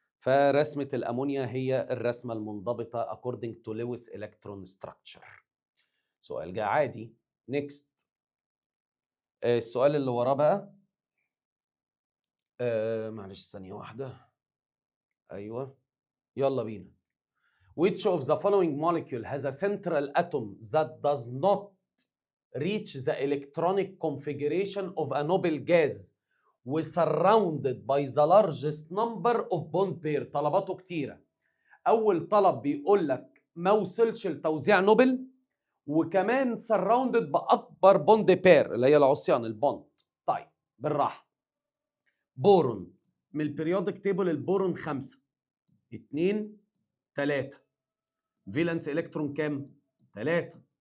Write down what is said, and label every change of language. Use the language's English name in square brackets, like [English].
[Arabic] فرسمه الامونيا هي الرسمه المنضبطه [English] according to Lewis electron structure. [Arabic] سؤال جه عادي. نيكست. السؤال اللي وراه بقى، معلش ثانيه واحده، ايوه يلا بينا. [English] Which of the following molecule has a central atom that does not reach the electronic configuration of a noble gas وsurrounded by the largest number of bond pair؟ [Arabic] طلباته كتيرة. أول طلب بيقول لك ما وصلش لتوزيع نوبل، وكمان surrounded بأكبر بوند بير اللي هي العصيان البوند. طيب بالراحة، بورون من البريودك تيبل، البورون 5 2 3، فالنس الكترون كام؟ 3.